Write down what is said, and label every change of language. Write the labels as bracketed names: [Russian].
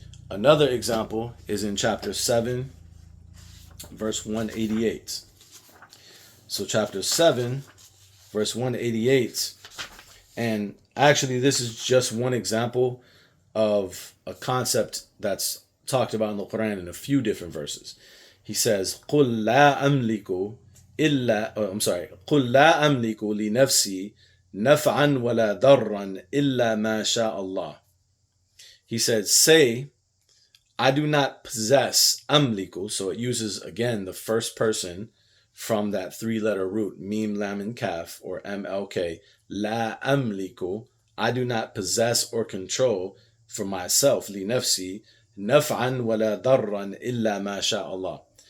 [English] Another example is in chapter 7, verse 188. So chapter 7, verse 188, and actually this is just one example of a concept that's talked about in the Quran in a few different verses. He says, [Arabic] قُلْ لَا أَمْلِكُ إِلَّا قُلْ لَا أَمْلِكُ لِنَفْسِي نَفْعًا وَلَا ضَرًّا إِلَّا مَا شَاءَ اللَّهِ. [English] He said, say, I do not possess amliku. So it uses again the first person from that three-letter root, mim, lam, and kaf, or MLK. [Arabic] La amliku. [English] I do not possess or control for myself, [Arabic] li nafsi, naf'an wala darran illa ma sha Allah.